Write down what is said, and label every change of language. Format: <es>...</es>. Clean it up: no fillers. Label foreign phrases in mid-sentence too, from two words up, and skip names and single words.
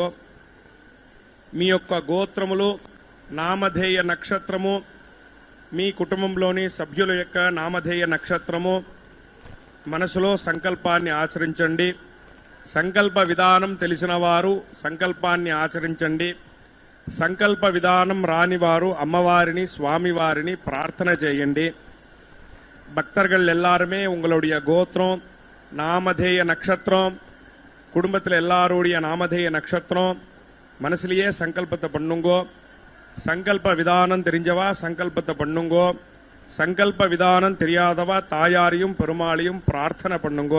<te>మీ యొక్క గోత్రములు నామధేయ నక్షత్రము మీ కుటుంబంలోని సభ్యుల యొక్క నామధేయ నక్షత్రము మనసులో సంకల్పాన్ని ఆచరించండి. సంకల్ప విధానం తెలిసిన వారు సంకల్పాన్ని ఆచరించండి. సంకల్ప విధానం రానివారు అమ్మవారిని స్వామివారిని ప్రార్థన చేయండి.</te> <ta>భక్తர்கள் எல்லாருமே உங்களுடைய கோத்திரம் நாமதேய நட்சத்திரம், குடும்பத்தில் எல்லாருடைய நாமதேய நட்சத்திரம். மனசுலயே சங்கல்பத்தை பண்ணுங்கோ. சங்கல்ப விதானம் தெரிஞ்சவா சங்கல்பத்தை பண்ணுங்கோ. சங்கல்ப விதானம் தெரியாதவா தாயாரையும் பெருமாளையும் பிரார்த்தனை பண்ணுங்கோ.</ta>